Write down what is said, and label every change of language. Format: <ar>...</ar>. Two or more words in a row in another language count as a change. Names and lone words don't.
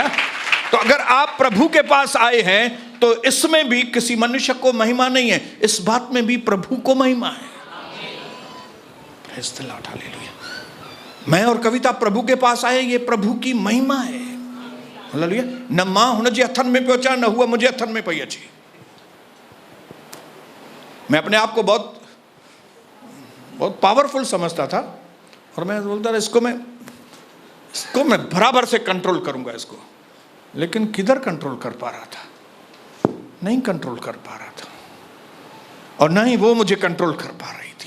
<hi>तो अगर आप प्रभु के पास आए हैं तो इसमें भी किसी मनुष्य को महिमा नहीं है, इस बात में भी प्रभु को महिमा है। हालेलुया। मैं और कविता प्रभु के पास आए, ये प्रभु की महिमा है।</hi> <sd>हालेलुया। न मां हुनजे हथन में पहुंचा, न हुआ मुझे हथन में पई अची।</sd> <hi>मैं अपने आप को बहुत बहुत पावरफुल समझता था और मैं बोलता था इसको मैं बराबर से कंट्रोल करूंगा इसको, लेकिन किधर कंट्रोल कर पा रहा था? नहीं कंट्रोल कर पा रहा था, और ना ही वो मुझे कंट्रोल कर पा रही थी।</hi>